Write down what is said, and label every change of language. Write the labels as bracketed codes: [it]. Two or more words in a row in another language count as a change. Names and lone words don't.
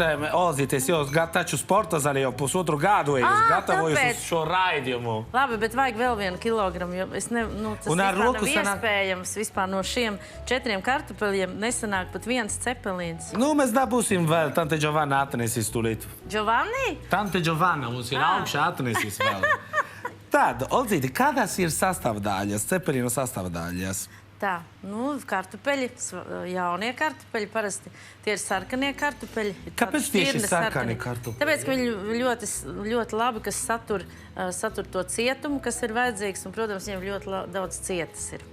[lv] bet, Oldzīt, es jau taču sporta zālē jau pusotru gadu gatavojos tāpēc. uz šo raidījumu. Labi, bet vajag vēl 1 kilogramu, jo tas Un ar vispār roku nav sanāk- iespējams. Vispār no šiem 4 kartupeļiem nesanāk pat viens cepelīns. Nu, mēs dabūsim vēl. Tante Giovanna atnesīs tūlīt. Giovanni? Tante Giovanna mums ir augšā atnesīs vēl. Tad, Oldzīt, kādas ir sastāvdaļas, cepelīnu sastāvdaļas? Tā, kartupeļi, jaunie kartupeļi, parasti tie ir sarkanie kartupeļi. Kāpēc tieši sarkani kartupeļi? Tāpēc, ka viņi ļoti labi, kas satur to cietumu, kas ir vajadzīgs, un, protams, viņiem ļoti daudz cietas ir.